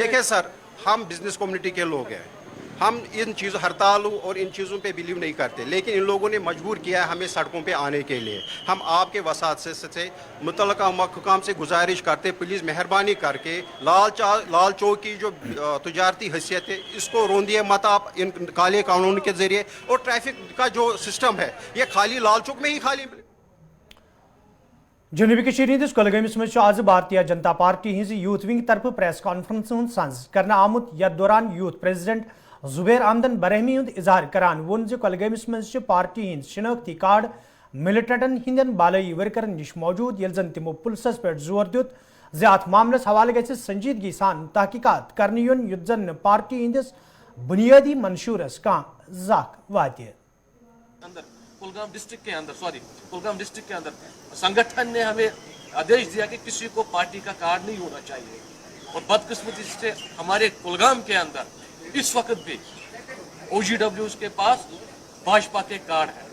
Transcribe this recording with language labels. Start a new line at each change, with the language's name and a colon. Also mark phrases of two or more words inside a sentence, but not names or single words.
Hindi: देखिए सर, हम
English: business community
Hindi: के लोग हैं, हम इन चीज़ों हड़तालों और इन चीज़ों पे बिलीव नहीं करते, लेकिन इन लोगों ने मजबूर किया है हमें सड़कों पे आने के लिए। हम आपके वसात से मुतल्लिका महकमा से गुजारिश करते, प्लीज़ मेहरबानी करके लाल चौक की जो तजारती हैसियत है इसको रोंदिए मत आप इन काले कानून के ज़रिए, और ट्रैफिक का जो सिस्टम है ये खाली लाल चौक में ही खाली।
Kashmiri: जनूबी कश्मीर हिंदिस कुलगामिस मज आज भारतीय जनता पार्टी हिंज
English: youth wing
Kashmiri: तरफ
English: press conference
Kashmiri: हुंद संज करना आमुत। यथ दौरान
English: youth president
Kashmiri: जुबैर अहमदन बरहमी हुंद इजहार करान वोन जे कुलगामिस मज पार्टी हिंद शिनाख्ती कार्ड मिलिटेंटन हिंदन बालई वर्करन निश मौजूद, येल जन तिमो पुलिसस पे जोर दियुत जे अथ मामलस हवाले गछि संजीदगी सान तहकीकात करने युन युत जन पार्टी हिंदिस बुनियादी मंशूरस का जाक वातिय।
Hindi: कुलगाम डिस्ट्रिक्ट के अंदर संगठन ने हमें आदेश दिया कि किसी को पार्टी का कार्ड नहीं होना चाहिए, और बदकिस्मती से हमारे कुलगाम के अंदर इस वक्त भी OGWs के पास भाजपा के कार्ड है।